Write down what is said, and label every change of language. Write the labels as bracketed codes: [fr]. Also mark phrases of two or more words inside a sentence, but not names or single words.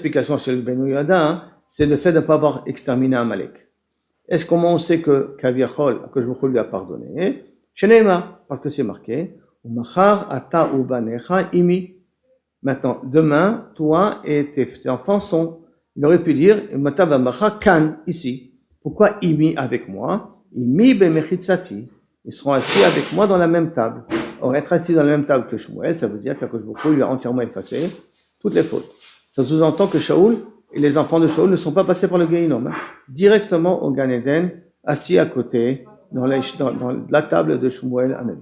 [fr] Et troisième explication sur le Ben Yoyada, c'est le fait de ne pas avoir exterminé Amalek. Est-ce comment on sait que Kaviachol, que je lui a pardonné? Shenema, parce que c'est marqué, [he] Umachar ata ubanecha imi. [fr] Maintenant, demain, toi et tes enfants sont, il aurait pu dire, [he] Mata vamacha kan, [fr] ici. Pourquoi imi avec moi? [he] Imi bemechitzati. [fr] Ils seront assis avec moi dans la même table. Or, être assis dans la même table que Shmuel, ça veut dire qu' [he] Akadosh Baruch Hu [fr] lui a entièrement effacé toutes les fautes. Ça sous-entend que Shaoul et les enfants de Shaoul ne sont pas passés par le Gehinnom, hein, directement au Gan Eden, assis à côté, dans la table de Shmuel Anavi.